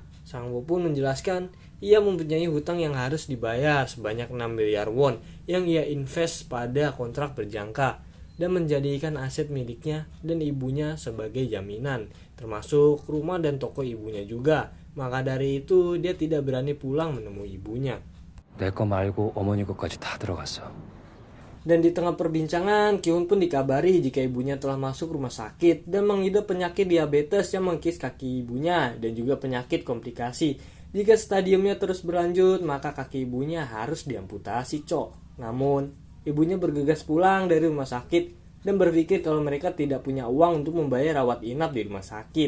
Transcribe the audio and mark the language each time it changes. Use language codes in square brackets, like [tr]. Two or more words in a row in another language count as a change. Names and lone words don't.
[id] Sang-woo pun menjelaskan ia mempunyai hutang yang harus dibayar sebanyak 6 miliar won yang ia invest pada kontrak berjangka dan menjadikan aset miliknya dan ibunya sebagai jaminan, termasuk rumah dan toko ibunya juga. Maka dari itu dia tidak berani pulang menemui ibunya. [ko] 내 거 말고 어머니 것까지 다 들어갔어. [id] Dan di tengah perbincangan, Ki-hun pun dikabari jika ibunya telah masuk rumah sakit dan mengidap penyakit diabetes yang mengikis kaki ibunya dan juga penyakit komplikasi. Jika stadiumnya terus berlanjut, maka kaki ibunya harus diamputasi, cok. Namun, ibunya bergegas pulang dari rumah sakit dan berpikir kalau mereka tidak punya uang untuk membayar rawat inap di rumah sakit.